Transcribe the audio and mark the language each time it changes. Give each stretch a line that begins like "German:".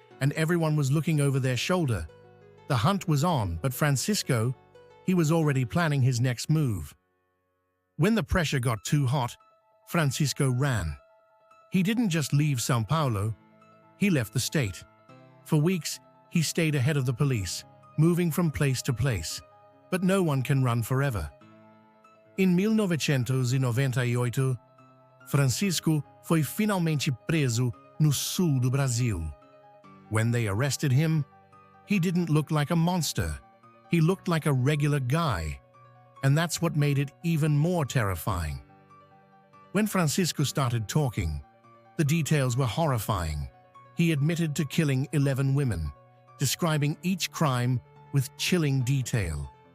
English: and everyone was looking over their shoulder. The hunt was on, but Francisco, he was already planning his next move. When the pressure got too hot, Francisco ran. He didn't just leave São Paulo, he left the state. For weeks, he stayed ahead of the police, moving from place to place. But no one can run forever.
Portuguese: Em 1998, Francisco foi finalmente preso no sul do Brasil.
English: When they arrested him, he didn't look like a monster. He looked like a regular guy. And that's what made it even more terrifying. When Francisco started talking, the details were horrifying. He admitted to killing 11 women, describing each crime with chilling detail.